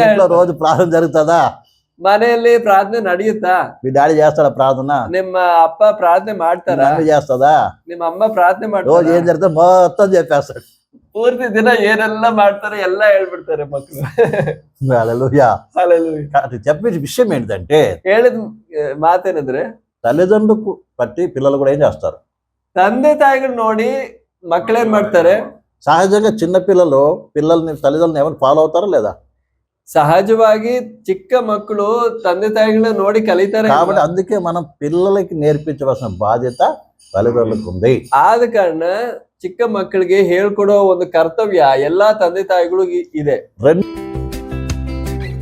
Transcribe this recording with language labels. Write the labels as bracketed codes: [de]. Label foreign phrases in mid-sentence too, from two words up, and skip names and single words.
[te] రోజు ప్రార్థన జరుగుతుందా? [kn] ಮನೆಯಲ್ಲಿ ಪ್ರಾರ್ಥನೆ ನಡೆಯುತ್ತಾ? [te] మీ డాడీ చేస్తాడా ప్రార్థన? [kn] ನಿಮ್ಮ ಅಪ್ಪ ಪ್ರಾರ್ಥನೆ ಮಾಡ್ತಾರ? [te] చేస్తుందా? [kn] ನಿಮ್ಮ ಅಮ್ಮ ಪ್ರಾರ್ಥನೆ ಮಾಡ್ತಾರ? [te] రోజు ఏం జరుగుతుంది మొత్తం చెప్పేస్తాడు. [kn] ಪೂರ್ತಿ ದಿನ ಏನೆಲ್ಲ ಮಾಡ್ತಾರೆ ಎಲ್ಲ ಹೇಳ್ಬಿಡ್ತಾರೆ ಮಕ್ಕಳು. [te] హల్లెలూయా. హల్లెలూయా. చెప్పే విషయం ఏంటంటే, [kn] ಹೇಳಿದ ಮಾತೇನಂದ್ರೆ [te] తల్లిదండ్రులకు బట్టి పిల్లలు కూడా ఏం చేస్తారు? [kn] ತಂದೆ ತಾಯಿಗಳು ನೋಡಿ ಮಕ್ಕಳೇನ್ ಮಾಡ್ತಾರೆ? [te] సహజంగా చిన్న పిల్లల్ని తల్లిదండ్రులు ఎవరు ఫాలో అవుతారా లేదా? [kn] సహజವಾಗಿ ಚಿಕ್ಕ ಮಕ್ಕಳು ತಂದೆ ತಾಯಿಗಳನ್ನ ನೋಡಿ ಕಲಿತಾರೆ. [te] కాబట్టి అందుకే మనం పిల్లలకి నేర్పించవలసిన బాధ్యత తల్లిదండ్రులకు ఉంది. [kn] ಆದ ಕಾರಣ ಚಿಕ್ಕ ಮಕ್ಕಳಿಗೆ ಹೇಳ್ಕೊಡೋ ಒಂದು ಕರ್ತವ್ಯ ಎಲ್ಲಾ ತಂದೆ ತಾಯಿಗಳಿಗೂ ಇದೆ.